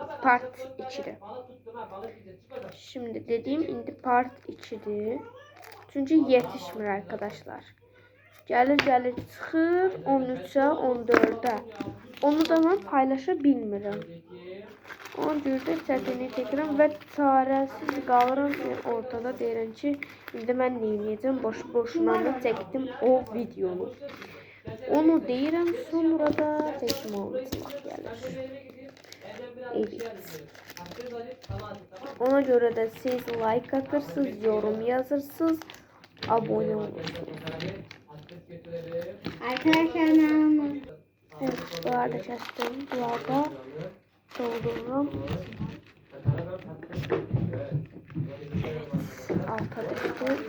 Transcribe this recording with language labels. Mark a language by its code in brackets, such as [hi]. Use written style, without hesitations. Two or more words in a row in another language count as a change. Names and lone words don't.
[az] part 2'dir. [tr] Şimdi dediğim indi part 2'dir. Çünkü yetişmir arkadaşlar. [az] Gəlir çıxır 13'ə, 14'ə. Onu da mən paylaşa bilmirəm. Ona görə də çətinlik çəkirəm və çarəsiz qalıram ortada, deyirəm ki, indi mən nə edəcəm? Boşuna da çəkdim o videonu. Onu deyirəm, sonra da çəkim olacaq gəlir. Evet. Ona görə də siz like atırsınız, yorum yazırsınız, abone olursunuz. [tr] Arkadaşlar Evet, bunları da kestim. Bunları da doldururum. Evet, alta düştü.